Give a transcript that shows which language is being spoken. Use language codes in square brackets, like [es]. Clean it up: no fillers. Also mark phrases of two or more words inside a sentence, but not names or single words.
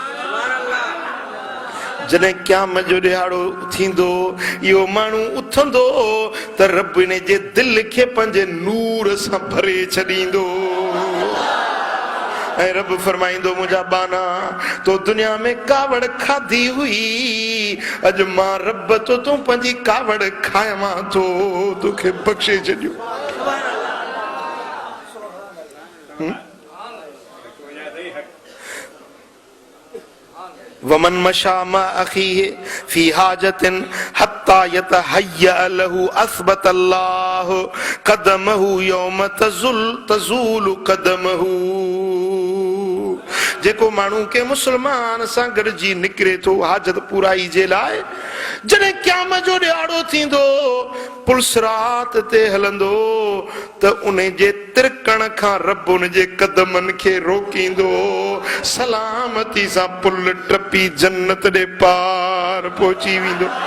[sd] जॾहिं क़यामत जो ॾिहाड़ो थींदो, इहो माण्हू उथंदो त रब इन जे दिलि खे पंहिंजे नूर सां भरे छॾींदो। ऐं रब फरमाइंदो मुंहिंजा बाना तो दुनिया में कावड़ खाधी हुई, अॼु मां रब तो तूं पंहिंजी कावड़ खायां थो, तोखे बख़्शे छॾियो। [ar] ومن مشى مع أخيه في حاجة حتى يتهيأ له أثبت الله قدمه يوم تزول قدمه. [sd] जेको माण्हू के मुसलमान सां गॾिजी निकिरे थो हाजत पूराई जे लाइ, जॾहिं क़याम जो ॾियारो थींदो पुलसरात ते हलंदो त उन जे तिरकण खां रब उन जे कदमनि खे रोकींदो, सलामती सां पुल टपी जन्नत ॾे पार पहुची वेंदो।